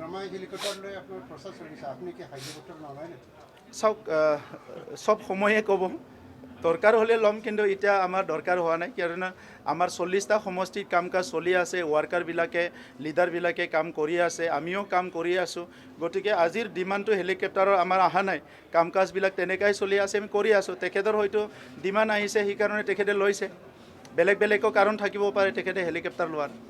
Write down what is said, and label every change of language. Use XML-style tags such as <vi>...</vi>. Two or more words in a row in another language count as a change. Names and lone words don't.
<as>চাওক সব সময়ে ক'ব দরকার হলে লম কিন্তু এটা আমার দরকার হওয়া নাই কারণ আমার 40টা সমষ্টিত কাম কাজ চলি আছে ওয়ার্কারবিলাকে লিডারবিলাকে কাম কৰি আছে আমিও কাম কৰি আছোঁ গতিকে আজিৰ ডিমাণ্ডটো হেলিকপ্টাৰৰ আমাৰ অহা নাই কাম কাজবিলাক তেনেকাই চলি আছে আমি কৰি আছোঁ তেখেতৰ হয়তো ডিমাণ্ড আহিছে সেইকাৰণে তেখেতে লৈছে বেলেগ কাৰণ থাকিব পাৰে তেখেতে হেলিকপ্টাৰ লোৱাৰ</as>